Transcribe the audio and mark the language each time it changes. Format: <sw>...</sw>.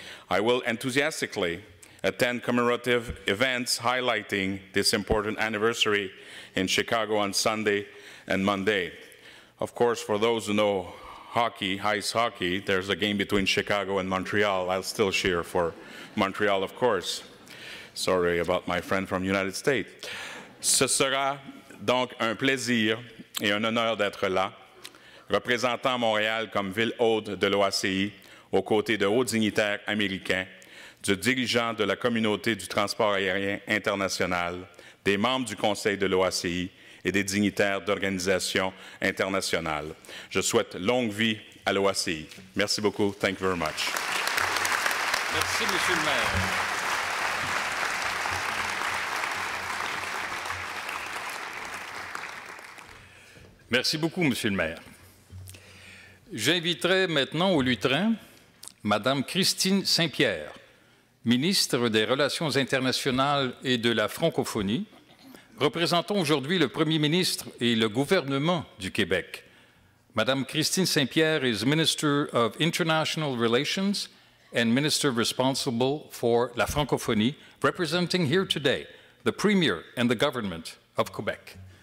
<en>I will enthusiastically attend commemorative events highlighting this important anniversary in Chicago on Sunday and Monday. Of course, for those who know hockey, ice hockey, there's a game between Chicago and Montreal. I'll still cheer for Montreal, of course. Sorry about my friend from the United States.</en> <fr>Ce sera donc un plaisir et un honneur d'être là, représentant Montréal comme ville hôte de l'OACI, aux côtés de hauts dignitaires américains, du dirigeant de la communauté du transport aérien international, des membres du Conseil de l'OACI et des dignitaires d'organisations internationales. Je souhaite longue vie à l'OACI. Merci beaucoup.</fr> <en>Thank you very much.</en> <fr>Merci, Monsieur le maire. Merci beaucoup, Monsieur le maire. J'inviterai maintenant au lutrin Madame Christine Saint-Pierre, ministre des Relations internationales et de la francophonie, représentant aujourd'hui le Premier ministre et le gouvernement du Québec.</fr> <en>Madame Christine Saint-Pierre is Minister of International Relations and Minister responsible for la francophonie, representing here today the Premier and the government of Quebec.</en>